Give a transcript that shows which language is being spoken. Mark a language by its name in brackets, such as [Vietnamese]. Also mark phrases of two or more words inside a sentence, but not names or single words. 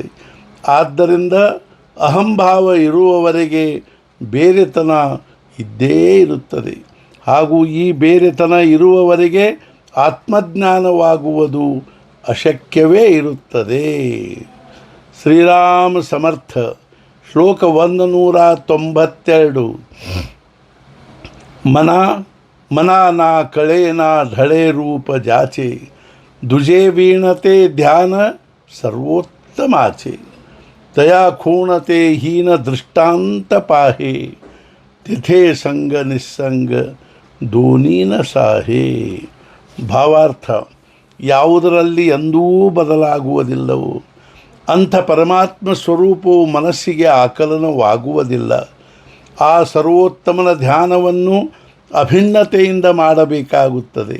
[Kannada] ಆದ್ದರಿಂದ ಅಹಂಭಾವ ಇರುವವರೆಗೆ ಬೇರೆತನ ಇದ್ದೇ ಇರುತ್ತದೆ, ಹಾಗೂ ಈ ಬೇರೆತನ ಇರುವವರೆಗೆ ಆತ್ಮಜ್ಞಾನವಾಗುವುದು ಅಶಕ್ಯವೇ ಇರುತ್ತದೆ। ಶ್ರೀರಾಮ ಸಮರ್ಥ ಶ್ಲೋಕ 192 [Marathi] मना कळेना ढळे रूप जाचे दुजे वीणते ध्यान सर्वोत्तमाचे तया खूणते हीन दृष्टांत पाहे तिथे संग निस्संग दोनी न साहे। [Kannada] ಭಾವಾರ್ಥ ಯಾವುದರಲ್ಲಿ ಎಂದೂ ಬದಲಾಗುವುದಿಲ್ಲವೋ ಅಂಥ ಪರಮಾತ್ಮ ಸ್ವರೂಪವು ಮನಸ್ಸಿಗೆ ಆಕಲನವಾಗುವುದಿಲ್ಲ। ಆ ಸರ್ವೋತ್ತಮನ ಧ್ಯಾನವನ್ನು ಅಭಿನ್ನತೆಯಿಂದ ಮಾಡಬೇಕಾಗುತ್ತದೆ।